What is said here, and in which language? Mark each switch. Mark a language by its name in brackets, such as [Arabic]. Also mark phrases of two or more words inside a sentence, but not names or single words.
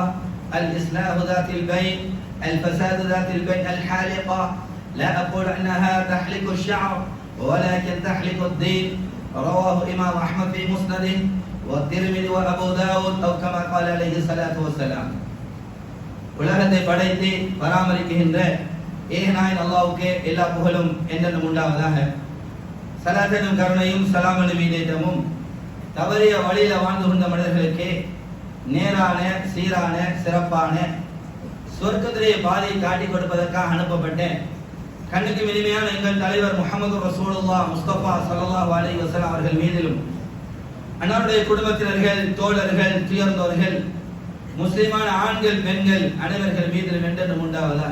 [Arabic] الإصلاح ذات البين، الفساد ذات البين، الحالقة. لا أقول أنها تحلق الشعر ولكن تحلق الدين. رواه إمام أحمد في مسنده والترمذي وأبو داود أو كما قال عليه الصلاة والسلام. [Tamil] உலகத்தை படைத்து பராமரிக்கின்ற ஏகநாயன் அல்லாஹ்வுக்கே எல்லா புகழும் என்றென்றும் உண்டாவதாக. சலாத்தனும் கருணையும் சலாமனும் ஈடேற்றமும் தவறிய வழியில வாழ்ந்து கொண்ட மனிதர்களுக்கு நேரான சீரான சிறப்பான சொர்க்கத்திலே பாதையை காட்டிக் கொடுப்பதற்காக அனுப்பப்பட்ட கண்ணுக்கு இனிமையான எங்கள் தலைவர் முஹம்மது ரசூலுல்லாஹ் முஸ்தபா [Arabic] صلى الله عليه وسلم [Tamil] அவர்கள் மீதிலும், அன்னாருடைய குடும்பத்தினர்கள், தோழர்கள், துயர்ந்தோர்கள், முஸ்லிமான ஆண்கள், பெண்கள் அனைவர்கள் மீதிலும் என்றென்றும் உண்டாவதாக.